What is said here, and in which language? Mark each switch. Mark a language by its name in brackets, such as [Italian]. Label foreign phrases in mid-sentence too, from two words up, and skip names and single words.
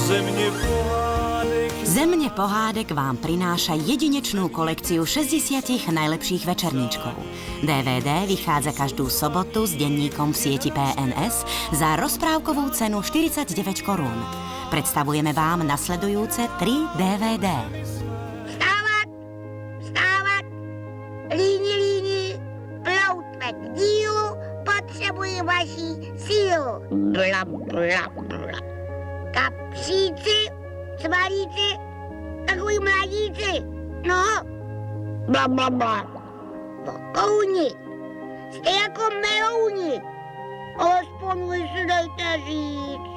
[Slovak] Země pohádek vám prináša jedinečnú kolekciu 60 najlepších večerníčkov. DVD vychádza každú sobotu s denníkom v sieti PNS za rozprávkovú cenu 49 korún. Predstavujeme vám nasledujúce 3 DVD. [Czech] Vstávat, vstávat, líni, ploutve k dílu, potřebuji vaši sílu. Bla, bla, bla. Kapříci, cvalíci, takový mladíci, no, bla, bla, bla. Vokouni, jste jako melouni, alespoň vy si dejte říct.